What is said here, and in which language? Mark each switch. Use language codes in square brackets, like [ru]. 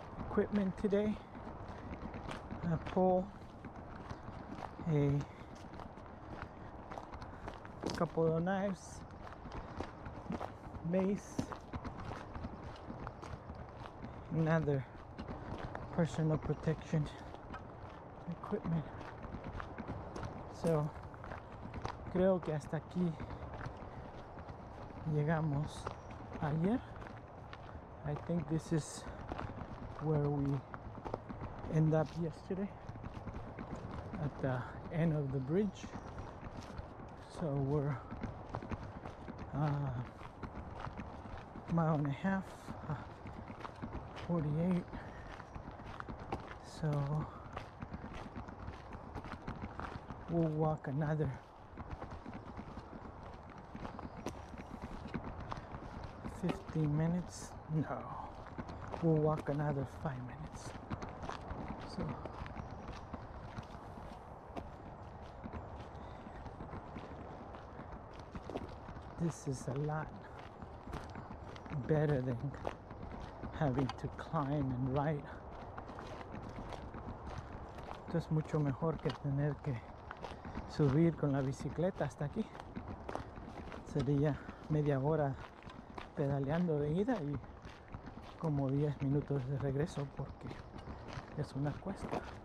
[en] Equipment today: a pole, a couple of knives, mace, another personal protection equipment. [es] So creo que hasta aquí llegamos ayer. [en] I think this is where we end up yesterday, at the end of the bridge. So we're mile and a half, 48. So we'll walk another 15 minutes. No, we'll walk another 5 minutes. So this is a lot better than having to climb and ride. [es] Esto es mucho mejor que tener que subir con la bicicleta hasta aquí. Sería media hora pedaleando de ida y como 10 minutos de regreso, porque es una cuesta.